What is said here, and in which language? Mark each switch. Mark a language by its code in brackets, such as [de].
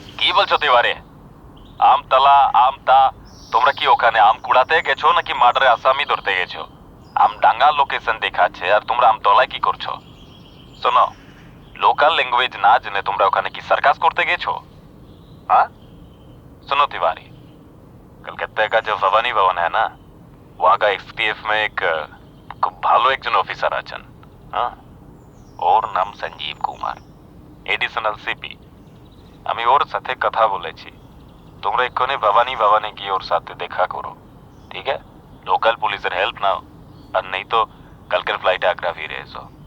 [bn] কি বলছো তিওয়ারি? আমতলা, আমতা, তোমরা কি ওখানে আম কুড়াতে গেছো নাকি মার্ডারে আসামি ধরতে গেছো? আমডাঙ্গা লোকেশন দেখাচ্ছে আর তোমরা আমতলায় কি করছো? শোনো, লোকাল ল্যাঙ্গুয়েজ না জেনে তোমরা ওখানে কি সার্কাস করতে গেছো? [hi] हाँ सुनो तिवारी, कलकत्ता का जो भवानी भवन है ना, वहाँ का एसटीएफ में एक खूब [bn] ভালো একজন অফিসার আছেন। হ্যাঁ, ওর নাম সঞ্জীব কুমার, এডিশনাল সিপি। আমি ওর সাথে কথা বলেছি। তোমরা এক্ষুনি ভবানী গিয়ে ওর সাথে দেখা করো, ঠিক আছে? লোকাল পুলিশের হেল্প নাও, আর নেই তো কালকের ফ্লাইটে আগ্রা ফিরে এসো।